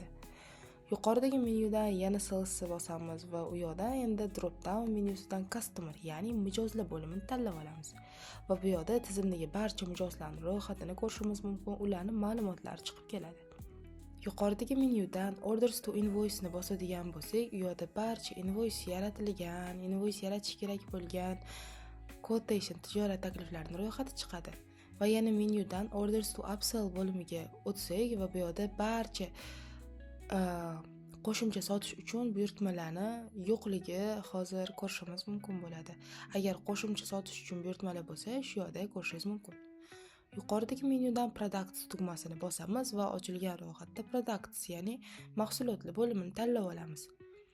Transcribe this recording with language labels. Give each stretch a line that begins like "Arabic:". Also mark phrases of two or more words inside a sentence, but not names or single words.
Uzbek: Yuqoridagi menyudan yana salesni bosamiz va u yerda endi
English: drop down
Uzbek: menyusidan customer, ya'ni mijozlar bo'limini tanlab olamiz. Va bu yerda tizimdagi barcha mijozlarning ro'yxatini ko'rishimiz mumkin, ularning ma'lumotlari chiqib keladi. Yuqoridagi menyudan
English: orders to invoice
Uzbek: ni bosadigan bo'lsak, u yerda barcha invoice yaratilgan, invoice yaratish kerak bo'lgan quotation tijorat takliflarining ro'yxati chiqadi. Va yana menyudan
English: orders to upsell
Uzbek: bo'limiga o'tsak va bu yerda barcha qo'shimcha sotish uchun buyurtmalarni yo'qligi hozir ko'rishimiz mumkin bo'ladi. Agar qo'shimcha sotish uchun buyurtmalar bo'lsa, shu yerda ko'rishingiz mumkin. Yuqoridagi menyudan products tugmasini bosamiz va ochilgan ro'yxatda products, ya'ni mahsulotlar bo'limini tanlab olamiz.